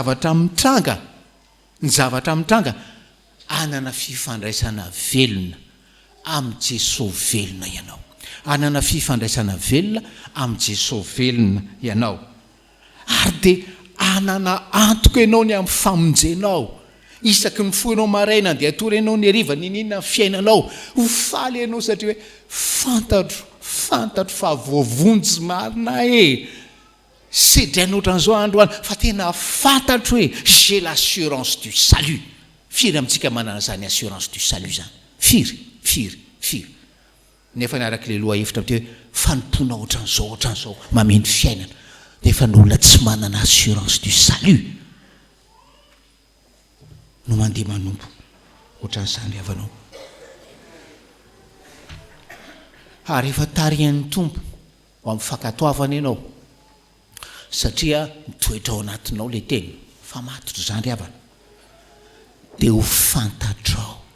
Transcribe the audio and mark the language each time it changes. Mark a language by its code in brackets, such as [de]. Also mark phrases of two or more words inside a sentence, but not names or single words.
[mg] zavatra mitranga anana fifandraisana velona amin'ny Jesosy velona ianao anana fifandraisana velona amin'ny Jesosy velona ianao ary dia anana antoka ianao ny amin'ny famonjenao isaky ny foinao maraina dia atory ianao ny hariva ninina ny fiainanao ho faly ianao satria hoe fantatro fa voavonjy marina sedrainy ohatran'izao andro any fa tena fantatro hoe [fr] j'ai l'assurance du salut [mg] firy amintsika manana zany [fr] assurance du salut [mg] zany firy nefa ny araka le loha hevitra hoe fanompona ohatran'izao mameno fiainana nefa ny olona tsy manana [fr] assurance du salut [mg] no mandeha manompo ohatran'izany havanao ary efa tarihan'ny tompo ho amin'ny fakatoavana ianao satria mitoetra ao anatinao le teny fa matotro zany havana dia ho fantatrao